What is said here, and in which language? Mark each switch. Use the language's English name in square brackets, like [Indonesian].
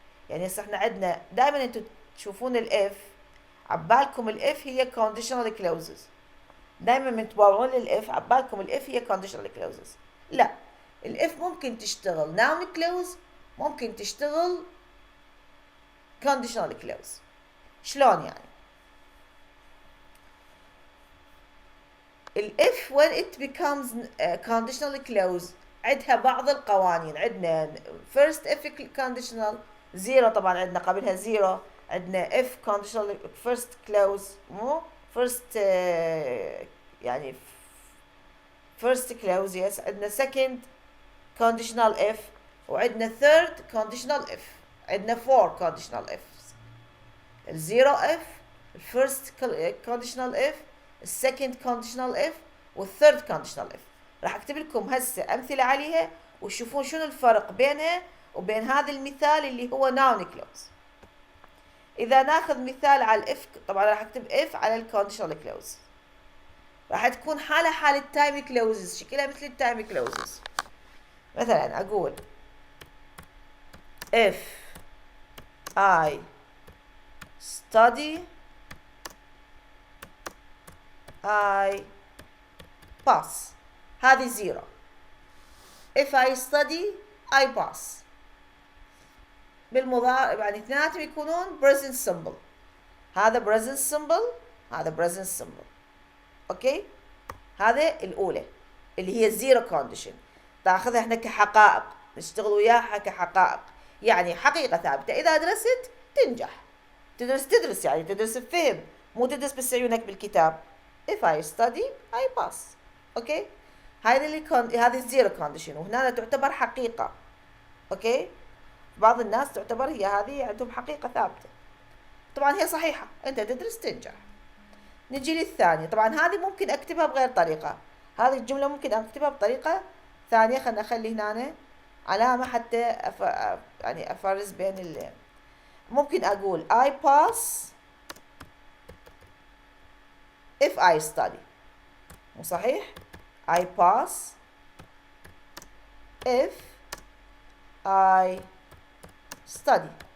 [Arabic] يعني هسه احنا عندنا دائما انتم تشوفون ال if عبالكم ال if هي conditional clauses. دائما من تباوعون لل if عبالكم ال if هي conditional clauses. لا ال if ممكن تشتغل noun clause ممكن تشتغل conditional clause. شلون يعني؟ [English] ال if when it becomes conditional clause [Arabic] عندها بعض القوانين. [English] عندنا first if conditional zero [Arabic] طبعا عندنا قبلها [English] zero. عندنا if conditional first clause مو first يعني first clause yes. عندنا second conditional if [Arabic] وعندنا [English] third conditional if. عندنا four conditional ifs. ال zero if ال first conditional if السكند conditional if والثيرد conditional if. [Arabic] راح اكتب لكم هسه امثله عليها وتشوفون شنو الفرق بينها وبين هذا المثال اللي هو noun clause. اذا ناخذ مثال على الاف طبعا راح اكتب if على الكونديشنال clause. راح تكون حالة حالة time clauses شكلها مثل التايم clauses. مثلا اقول [English] if I study I pass. [Arabic] هذه [English] zero. if I study I pass. [Arabic] بالمضارع يعني اثنيناتهم يكونون present simple. [English] هذا present simple هذا present simple. [Arabic] اوكي هذا الاولى اللي هي zero condition. تاخذها احنا كحقائق نشتغل وياها كحقائق. يعني حقيقة ثابتة إذا درست تنجح. تدرس يعني تدرس بفهم مو تدرس بس عيونك بالكتاب. [English] if I study I pass. [Arabic] اوكي، هذه الزيرو كونديشن، وهنا تعتبر حقيقة. اوكي، بعض الناس تعتبر هي هذه عندهم حقيقة ثابتة، طبعا هي صحيحة، انت تدرس تنجح. نجي للثانية، طبعا هذه ممكن اكتبها بغير طريقة، هذه الجملة ممكن اكتبها بطريقة ثانية. خلنا نخلي هنا علامة حتى يعني افرز بين ممكن اقول [English] I pass if I study. [Arabic] مو صحيح؟ [English] I pass if I study.